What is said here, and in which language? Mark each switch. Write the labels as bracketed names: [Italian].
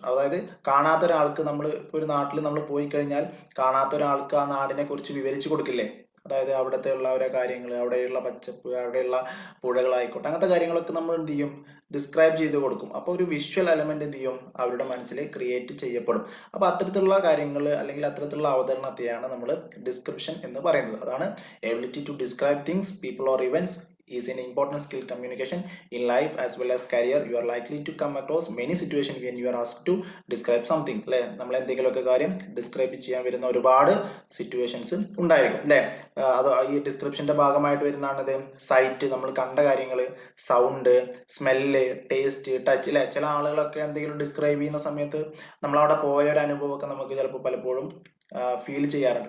[Malayalam] അതായത് കാണാത്ത ഒരാൾക്ക് നമ്മൾ ഒരു നാട്ടിൽ നമ്മൾ പോയി കഴിഞ്ഞാൽ കാണാത്ത ഒരാൾക്ക് ആ നാടിനെ കുറിച്ച് വിവരിച്ചു കൊടുക്കില്ലേ. അതായത് അവിടുത്തെ ഉള്ള ഓരോ കാര്യങ്ങൾ, അവിടെയുള്ള പച്ചപ്പ്, അവിടെയുള്ള പുഴകളായിക്കോട്ടെ, അങ്ങനത്തെ കാര്യങ്ങളൊക്കെ നമ്മൾ എന്ത് ചെയ്യും, ഡിസ്ക്രൈബ് ചെയ്ത് കൊടുക്കും. അപ്പൊ ഒരു വിഷ്വൽ എലമെന്റ് എന്ത് ചെയ്യും, അവരുടെ മനസ്സിൽ ക്രിയേറ്റ് ചെയ്യപ്പെടും. അപ്പൊ അത്തരത്തിലുള്ള കാര്യങ്ങൾ അല്ലെങ്കിൽ അത്തരത്തിലുള്ള അവതരണത്തെയാണ് നമ്മൾ ഡിസ്ക്രിപ്ഷൻ എന്ന് പറയുന്നത്. അതാണ് [English] Ability to describe things, people or events is an important skill communication in life as well as career. You are likely to come across many situations when you are asked to describe something. [Malayalam] അല്ലെ, നമ്മൾ എന്തെങ്കിലുമൊക്കെ കാര്യം describe ചെയ്യാൻ വരുന്ന ഒരുപാട് situations ഉണ്ടായിരിക്കും അല്ലെ. അത് ഈ ഡിസ്ക്രിപ്ഷന്റെ ഭാഗമായിട്ട് വരുന്നതാണിത് സൈറ്റ്, നമ്മൾ കണ്ട കാര്യങ്ങൾ, സൗണ്ട്, സ്മെല്ല്, ടേസ്റ്റ്, ടച്ച് അല്ലെ. ചില ആളുകളൊക്കെ എന്തെങ്കിലും ഡിസ്ക്രൈബ് ചെയ്യുന്ന സമയത്ത് നമ്മൾ അവിടെ പോയ ഒരു അനുഭവമൊക്കെ നമുക്ക് ചിലപ്പോൾ പലപ്പോഴും ഫീൽ ചെയ്യാറുണ്ട്.